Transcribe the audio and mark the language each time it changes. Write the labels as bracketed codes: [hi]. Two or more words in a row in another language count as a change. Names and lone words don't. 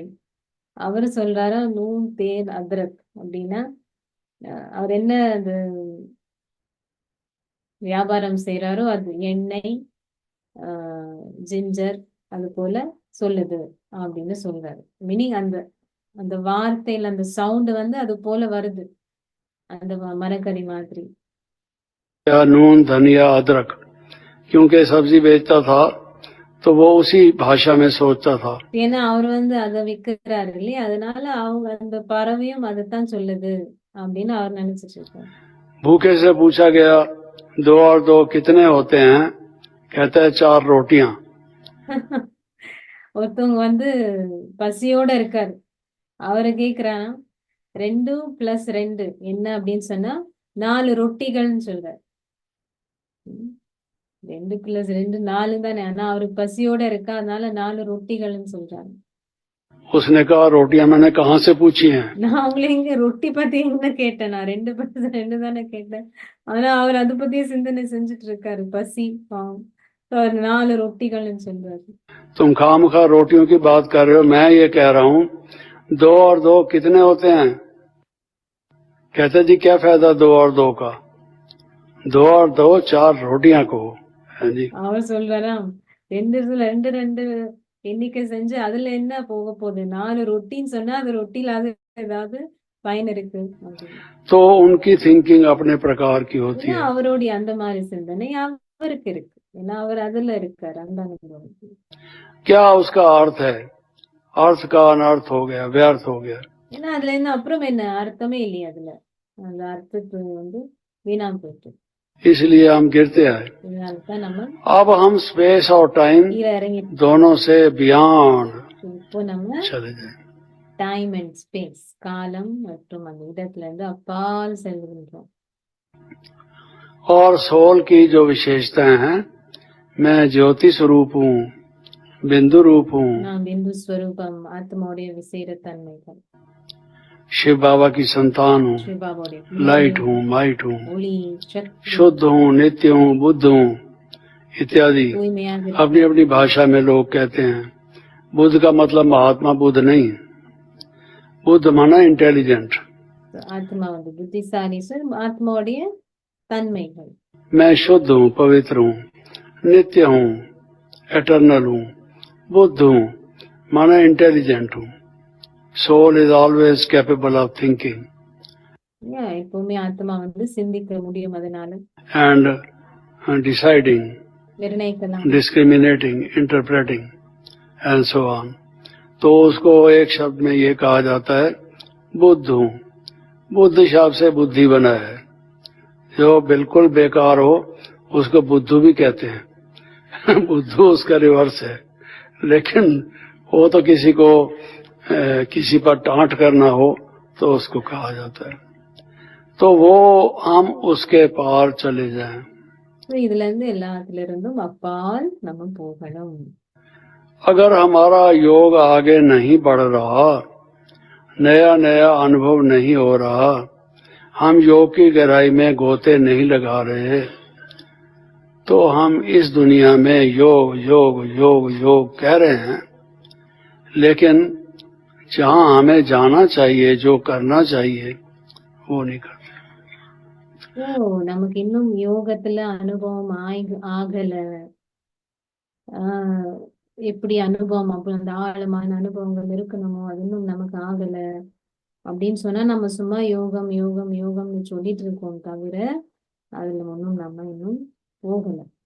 [ta] அவரு சொல்றாரா [hi] नून तेल अदरक [ta] அப்படின்னா அவர் என்ன அது வியாபாரம் செய்யறாரோ அது எண்ணெய், ஜிஞ்சர், அது போல சொல்லுது அப்படின்னு சொல்றாரு. மீனிங் அந்த அந்த வார்த்தையில அந்த சவுண்ட் அது போல வருது, அந்த மரக்கறி மாதிரி. [hi] नून धनिया अदरक, क्योंकि सब्जी बेचता था तो वो उसी भाषा में सोचता था। [ta] ஏன்னா அவர் அதை விற்கிறாரு இல்லையா, அதனால அவங்க அந்த பறவையும் அதைத்தான் சொல்லுது அப்படின்னு அவர் நினைச்சிட்டு இருக்காரு. [hi] भूखे से पूछा गया 2 और 2 कितने होते हैं, कहता है 4 रोटियां। [ta] ஒருத்தவங்க பசியோட இருக்காரு, அவரை கேக்குறான் 2 + 2 என்ன அப்படின்னு சொன்னா 4 ரொட்டிகள்னு சொல்றாரு. 2 + 2 4 தானே, ஆனா அவரு பசியோட இருக்கா, அதனால 4 ரொட்டிகள்னு சொல்றாரு. [hi] उसने कहा रोटियां मैंने कहाँ से पूछी हैं, [ta] நான் அவங்கள இங்க ரொட்டி பத்தி என்ன கேட்டேன், நான் 2 + 2 தானே கேட்டேன். ஆனா அவர் அதை பத்தியே சிந்தனை செஞ்சுட்டு இருக்காரு, பசி பாவம். அவர் 4 ரொட்டிகள்னு சொல்றாரு. [hi] तुम खामखा रोटियों की बात कर रहे हो, मैं ये कह रहा हूँ 2 और 2 कितने होते हैं। कहते जी क्या फायदा 2 और 2 का, 2 और 2 4 रोटियां को है जी। [ta] அவர் சொல்றாராம் 2 2 2 எண்ணிக்கை செஞ்சு அதுல என்ன போக போகுது, 4 ரொட்டின்னு சொன்னா அது ரொட்டில ஏதாவது பயன் இருக்கு அப்படின்னு. [hi] तो उनकी थिंकिंग अपने प्रकार की होती है। [ta] அவருடைய அந்த மாதிரி சிந்தனை அவருக்கு இருக்கு, ஏன்னா அவர் அதுல இருக்காரு, அந்த அனுபவம். [hi] क्या उसका अर्थ है, अर्थ का अनर्थ हो गया, व्यर्थ हो गया। [ta] ஏன்னா அதுல அப்புறம் என்ன அர்த்தமே இல்லையா, அதுல அந்த அர்த்தத்துக்கு வீணா போயிட்டு, [hi] इसलिए हम गिरते आए। [ta] இதனாலதான் நம்ம [hi] अब हम स्पेस और टाइम [ta] கீழே இறங்கி [hi] दोनों से बियॉन्ड [ta] இப்போ நம்ம [hi] चले गए। [en] time and space, [ta] காலம் மற்றும் அந்த இடத்துல அப்பால் செல்கின்றோம். [hi] और सोल की जो विशेषताएं हैं, मैं ज्योति स्वरूप हूँ, बिंदु रूप हूँ, [ta] நான் [hi] बिंदु स्वरूप, [ta] ஆத்மாவுடைய விசேட தன்மைகள், [hi] शिव बाबा की संतान हूँ, [ta] சிவபாவுடைய [hi] लाइट हूँ, माइट हूँ, [ta] ஒளி, சக்தி, [hi] शुद्ध हूँ, नित्य हूँ, बुद्ध हूँ, इत्यादि [ta] தூய்மையாக [hi] अपनी अपनी भाषा में लोग कहते हैं। बुद्ध का मतलब महात्मा बुद्ध नहीं, बुद्ध माना इंटेलिजेंट। [ta] ஆத்மா வந்து புத்திசாலி சார் ஆத்மாவுடைய தன்மைகள் [hi] मैं शुद्ध हूँ, पवित्र हूँ, नित्य हूँ, एटर्नल हूँ, बुद्ध हूँ माना इंटेलिजेंट हूँ। [en] soul is always capable of thinking [ta] எப்பவுமே ஆத்மா வந்து சிந்திக்க முடியும், அதனால [en] and deciding, [ta] நிர்ணயிக்கலாம், [en] discriminating, interpreting and so on। [hi] तो उसको एक शब्द में ये कहा जाता है बुद्ध हूँ। बुद्ध शब्द से बुद्धि बना है। जो बिल्कुल बेकार हो उसको बुद्धू भी कहते हैं। बुद्धू उसका रिवर्स है, लेकिन वो तो किसी को किसी पर टांट करना हो तो उसको कहा जाता है। तो वो हम उसके पार चले जाएं। [ta] இதுல இருந்து எல்லாத்துல இருந்தும் அப்பால் நம்ம போகணும்। [hi] अगर हमारा योग आगे नहीं बढ़ रहा, नया नया अनुभव नहीं हो रहा, हम योग की गहराई में गोते नहीं लगा रहे, तो हम इस दुनिया में योग योग योग योग कह रहे हैं, लेकिन जहां हमें जाना चाहिए, जो करना चाहिए, वो नहीं करते। [ta] நமக்கு இன்னும் யோகத்துல அனுபவம் ஆகல, எப்படி அனுபவம் அப்ப அந்த ஆழமான அனுபவங்கள் இருக்கணுமோ அது இன்னும் நமக்கு ஆகல அப்படின்னு சொன்னா நம்ம சும்மா யோகம் யோகம் யோகம்னு சொல்லிட்டு இருக்கோம், தவிர அதுல ஒன்றும் நம்ம இன்னும் போகல।